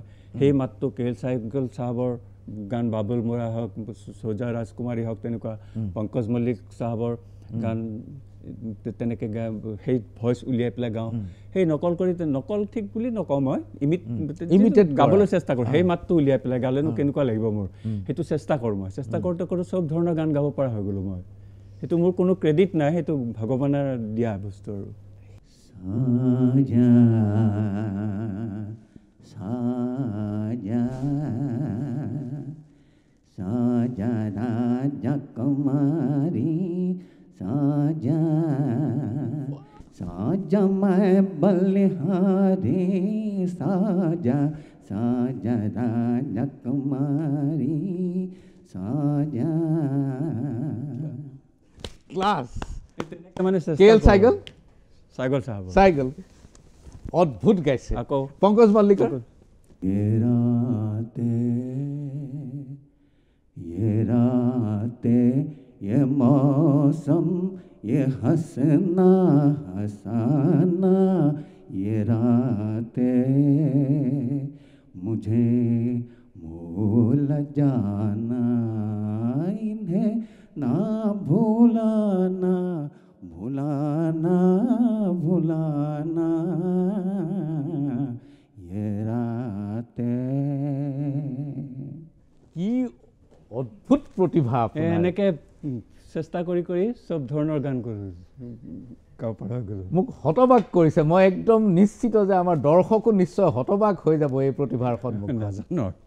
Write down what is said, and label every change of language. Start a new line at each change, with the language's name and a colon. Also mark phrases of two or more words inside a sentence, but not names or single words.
Assamese: সেই মাতটো কে এল চাইগল চাহাবৰ গান বাবুল মোৰা হওক সোজা ৰাজকুমাৰী হওক তেনেকুৱা পংকজ মল্লিক চাহাবৰ গান তেনেকৈ সেই ভইচ উলিয়াই পেলাই গাওঁ সেই নকল কৰি নকল ঠিক বুলি নকওঁ মই ইমিটেড গাবলৈ চেষ্টা কৰোঁ সেই মাতটো উলিয়াই পেলাই গালেনো কেনেকুৱা লাগিব মোৰ সেইটো চেষ্টা কৰোঁ মই চেষ্টা কৰোঁতে কৰোঁ চব ধৰণৰ গান গাব পৰা হৈ গ'লোঁ মই সেইটো মোৰ কোনো ক্ৰেডিট নাই সেইটো ভগৱানৰ দিয়া বস্তু আৰু
Hindi: साजा साजा राजा कुमारी साजा साजा मैं बलिहारी साजा साजा राजा कुमारी साजा
Assamese: ক্লাছ মানে কে এল চাইগল চাইগল চাহাব চাইগল অদ্ভুত গাইছে আকৌ পংকজ মল্লিকৰ
Hindi: ये रातें ये मौसम ये हंसना हंसाना ये रातें मुझे भूल जाना इन्हें ना भूलाना भुलाना भुलाना ये रातें
Assamese: কি অদ্ভুত প্ৰতিভা এনেকৈ চেষ্টা কৰি কৰি চব ধৰণৰ গান কৰোঁ গাব পৰা হৈ গ'লোঁ মোক হতবাক কৰিছে মই একদম নিশ্চিত যে আমাৰ দৰ্শকো নিশ্চয় হতবাক হৈ যাব এই প্ৰতিভাৰ সন্মুখত নাজানো